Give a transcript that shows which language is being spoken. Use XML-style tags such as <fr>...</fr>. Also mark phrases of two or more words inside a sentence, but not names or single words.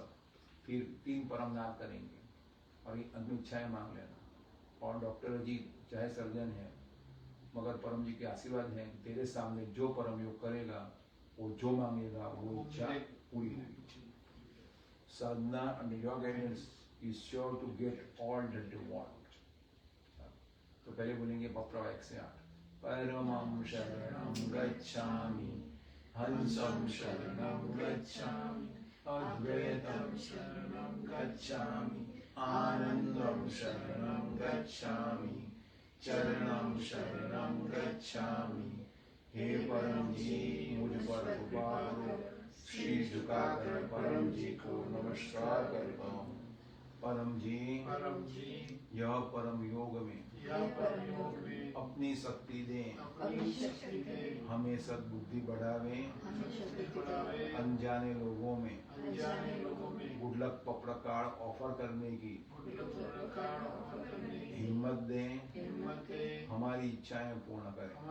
<hi>फिर 3 परमनाथ करेंगे और ये अंतिम इच्छाएं मांग लेना। और डॉक्टर जी चाहे सर्जन है, मगर परम जी के आशीर्वाद हैं, तेरे सामने जो परम योग करेगा, वो जो मांगेगा वो इच्छा पूरी होगी।</hi> <en>साधना and your guidance is sure to get all that you want.</en> <hi>तो पहले बोलेंगे प्रवाह 1 से 8।</hi> <sa>परमं शरणं गच्छामि, हंसं शरणं गच्छामि, अद्वैतं शरणं गच्छामि, आनंदं शरणं गच्छामि, चरणं शरणं गच्छामि।</sa> <hi>हे परम जी, मुझ पर कृपा करो। शीश झुकाकर परम जी को नमस्कार करता हूँ। परम जी यह परम योग में अपनी शक्ति दें, हमें सद्बुद्धि बढ़ावे, अनजाने लोगों में गुडलक पप्रकार ऑफर करने की हिम्मत दें, हमारी इच्छाएं पूर्ण करें।</hi>